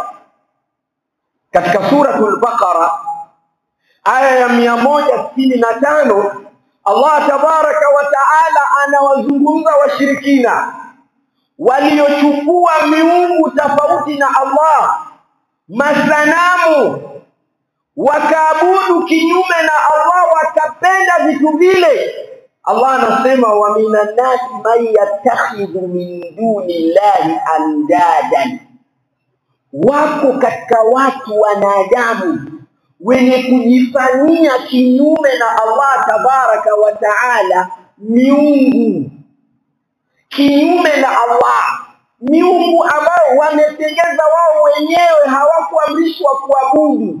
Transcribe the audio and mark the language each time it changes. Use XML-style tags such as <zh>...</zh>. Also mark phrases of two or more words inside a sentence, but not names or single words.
<sw>Katika suratul Baqara aya ya 165 Allah</sw> <ar>تبارك وتعالى</ar> <sw>anawazungumza washirikina waliochukua miungu tofauti na Allah, masanamu, wakaabudu kinyume na Allah, wakapenda vitu vile. Allah anasema</sw> <ar>ومن الناس من يتخذ من دون الله أندادا.</ar> <sw>Wako katika watu wanadamu wenye kujifanyia kinyume na Allah</sw> <ar>تبارك وتعالى</ar> <sw>miungu, kinyume na Allah, miungu ambao wametengeza wao wenyewe, hawakuamrishwa kuabudu.</sw>